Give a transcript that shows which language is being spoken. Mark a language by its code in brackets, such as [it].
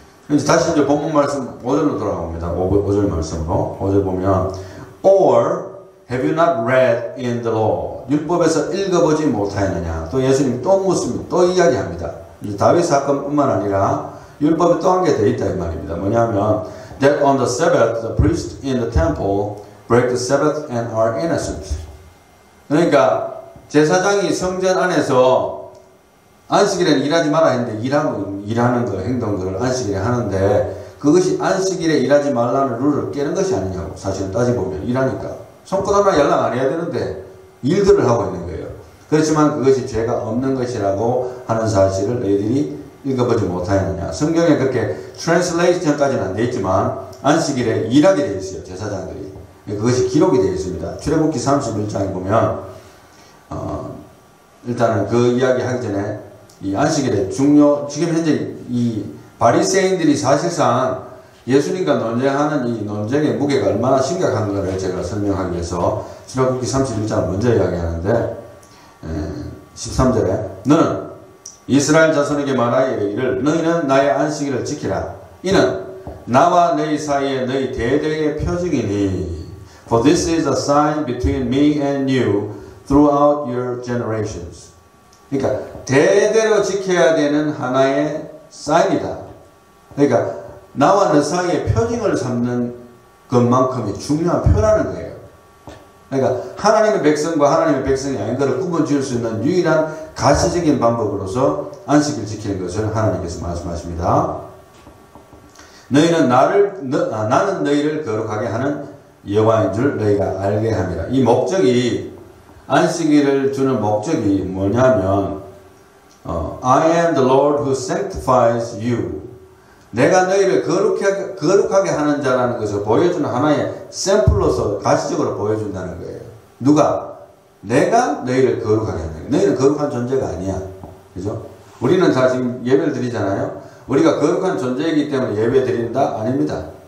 [ko] 이제 다시 이제 본문 말씀 5절로 돌아옵니다. 5절 말씀으로 5절 보면 [en] or have you not read in the law? [ko] 율법에서 읽어보지 못하였느냐? 또 예수님 또 묻습니다. 또 이야기합니다. 다윗 사건뿐만 아니라 율법에 또 한 개 더 있다 이 말입니다. 뭐냐면 [en] that on the Sabbath the priests in the temple break the Sabbath and are innocent. [ko] 그러니까 제사장이 성전 안에서 안식일에는 일하지 마라 했는데 일하는 거 행동들을 안식일에 하는데 그것이 안식일에 일하지 말라는 룰을 깨는 것이 아니냐고 사실은 따지보면 일하니까 손끝 하나 연락 안 해야 되는데 일들을 하고 있는 거예요. 그렇지만 그것이 죄가 없는 것이라고 하는 사실을 너희들이 읽어보지 못하였느냐. 성경에 그렇게 트랜슬레이션까지는 안 되어 있지만 안식일에 일하게 되어 있어요. 제사장들이. 그것이 기록이 되어 있습니다. 출애굽기 31장에 보면 일단은 그 이야기 하기 전에 이 안식일에 지금 현재 이 바리새인들이 사실상 예수님과 논쟁하는 이 논쟁의 무게가 얼마나 심각한가를 제가 설명하기 위해서 출애굽기 31장을 먼저 이야기하는데 13절에 너는 이스라엘 자손에게 말하여 이르기를 너희는 나의 안식일을 지키라. 이는 나와 너희 사이에 너희 대대의 표징이니 [en] For this is a sign between me and you throughout your generations. [ko] 그러니까 대대로 지켜야 되는 하나의 사인이다. 그러니까 나와 너 사이에 표징을 삼는 것만큼이 중요한 표라는 거예요. 그러니까 하나님의 백성과 하나님의 백성이 아닌 것을 구분 지을 수 있는 유일한 가시적인 방법으로서 안식일 지키는 것을 하나님께서 말씀하십니다. 너희는 나는 너희를 거룩하게 하는 여호와인 줄 너희가 알게 함이라. 이 목적이 안식일을 주는 목적이 뭐냐면 [en] I am the Lord who sanctifies you. [ko] 내가 너희를 거룩하게 하는 자라는 것을 보여주는 하나의 샘플로서 가시적으로 보여준다는 거예요. 누가? 내가 너희를 거룩하게 한다. 너희는 거룩한 존재가 아니야. 그죠? 우리는 다 지금 예배를 드리잖아요. 우리가 거룩한 존재이기 때문에 예배 드린다? 아닙니다.